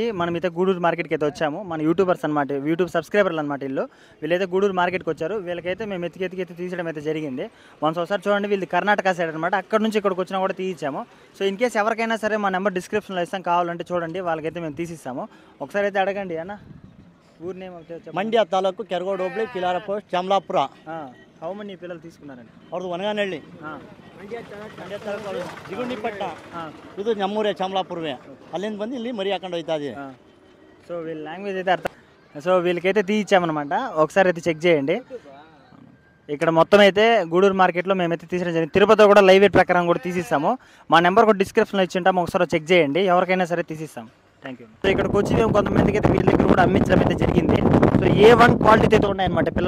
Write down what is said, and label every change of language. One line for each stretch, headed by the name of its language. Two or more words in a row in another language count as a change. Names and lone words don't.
Telugu: మనం అయితే గూడూరు మార్కెట్కి అయితే వచ్చాము. మన యూట్యూబర్స్ అనమాట, యూట్యూబ్ సబ్స్క్రైబర్లు అనమాట. వీళ్ళైతే గూడూరు మార్కెట్కి వచ్చారు. వీళ్ళకైతే మేము ఎత్తికి తీసడం అయితే జరిగింది. ఒకసారి చూడండి, వీళ్ళు కర్ణాటక సైడ్ అనమాట. అక్కడ నుంచి ఇక్కడికి వచ్చినా కూడా తీయించాము. సో
English: in case
Telugu: ఎవరికైనా సరే మా నెంబర్ డిస్క్రిప్షన్లో ఇస్తాం, కావాలంటే చూడండి, వాళ్ళకైతే మేము తీసిస్తాము. ఒకసారి అయితే అడగండి అన్న. ఊరి నేమ్
Kannada: ಮಂಡ್ಯ ತಾಲೂಕು ಕೆರಗೋಡು ಹೋಬಳಿ ಕಿಲಾರ ಪೋಸ್ಟ್ ಚಮಲಾಪುರ.
English: how many
Telugu: పిల్లలు తీసుకున్నారండి?
Kannada: ಅವ್ರದ್ದು ವನಗಾನಹಳ್ಳಿ ಮಂಡ್ಯ ತಾಲೂಕು ಜಿಗುಂಡಿಪಟ್ಟ. ಇದು ನಮ್ಮೂರೇ ಚಮಲಾಪುರವೇ. ಅಲ್ಲಿಂದ ಬಂದು ಇಲ್ಲಿ ಮರಿ ಹಾಕೊಂಡು ಹೋಯ್ತಾ ಇದೀವಿ.
Telugu: సో వీళ్ళ లాంగ్వేజ్ అయితే అర్థం. సో వీళ్ళకైతే తీయించామన్నమాట. ఒకసారి అయితే చెక్ చేయండి. ఇక్కడ మొత్తం అయితే గూడూరు మార్కెట్లో మేమైతే తీసిన జరిగింది. తిరుపతిలో కూడా లైవ్ వెయిట్ ప్రకారం కూడా తీసిస్తాము. మా నెంబర్ కూడా డిస్క్రిప్షన్లో ఇచ్చింటాము, ఒకసారి చెక్ చేయండి. ఎవరికైనా సరే తీసిస్తాం.
English: thank you.
Telugu: సో ఇక్కడికి వచ్చి మేము కొంతమందికి అయితే వీళ్ళ దగ్గర కూడా అమ్మించడం అయితే జరిగింది. సో A1 క్వాలిటీతో అయితే ఉన్నాయన్నమాట పిల్లలు.